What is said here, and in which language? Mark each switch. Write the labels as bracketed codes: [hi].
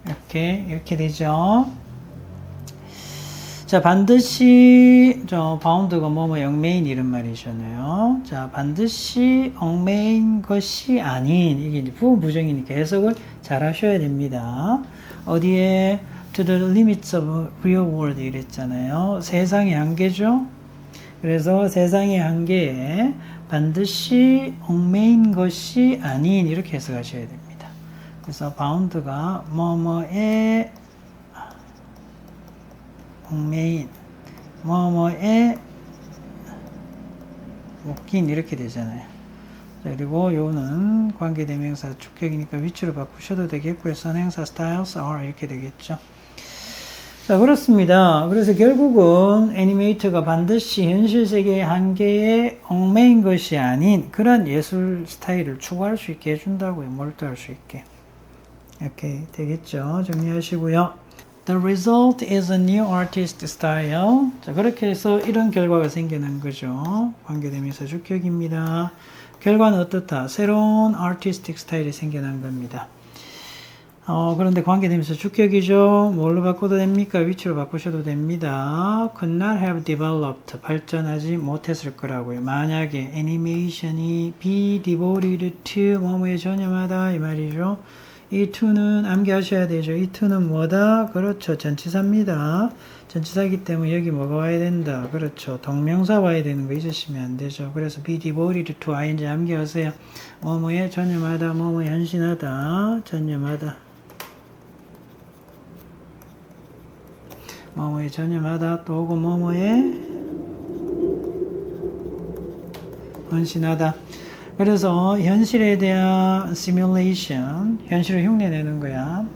[ko] 이렇게 되죠. 자, 반드시 바운드가 뭐뭐 영메인 이런 말이잖아요. 자, 반드시 얽매인 것이 아닌, 이게 이제 부부정이니까 해석을 잘 하셔야 됩니다. 어디에 [en] to the limits of real world [ko] 이랬잖아요. 세상의 한계죠. 그래서 세상의 한계에 반드시 얽매인 것이 아닌 이렇게 해석하셔야 됩니다. 그래서 바운드가 뭐뭐에 얽매인, 뭐뭐에 묶인 이렇게 되잖아요. 자, 그리고 요는 관계대명사 주격이니까 위치로 바꾸셔도 되겠고요. 선행사 styles are 이렇게 되겠죠. 자, 그렇습니다. 그래서 결국은 애니메이터가 반드시 현실 세계의 한계에 얽매인 것이 아닌 그런 예술 스타일을 추구할 수 있게 해준다고요. 몰두할 수 있게. 이렇게 되겠죠. 정리하시고요. [en] The result is a new artist style. [ko] 자, 그렇게 해서 이런 결과가 생겨난 거죠. 관계대명사 주격입니다. 결과는 어떻다? 새로운 artistic 스타일이 생겨난 겁니다. 그런데 관계대명사 주격이죠. 뭘로 바꿔도 됩니까? 위치로 바꾸셔도 됩니다. [en] could not have developed. [ko] 발전하지 못했을 거라고요. 만약에 애니메이션이 [en] be devoted to [ko] 뭐뭐에 전념하다 이 말이죠. 이 to는 암기하셔야 되죠. 이 to는 뭐다? 그렇죠. 전치사입니다. 전치사이기 때문에 여기 뭐가 와야 된다? 그렇죠. 동명사 와야 되는 거 잊으시면 안 되죠. 그래서 [en] be devoted to ing [ko] 암기하세요. 뭐뭐에 전념하다, 뭐뭐에 헌신하다, 전념하다. 뭐뭐에 전념하다 또 오고 뭐뭐에 헌신하다. 그래서 현실에 대한 시뮬레이션, 현실을 흉내내는 거야.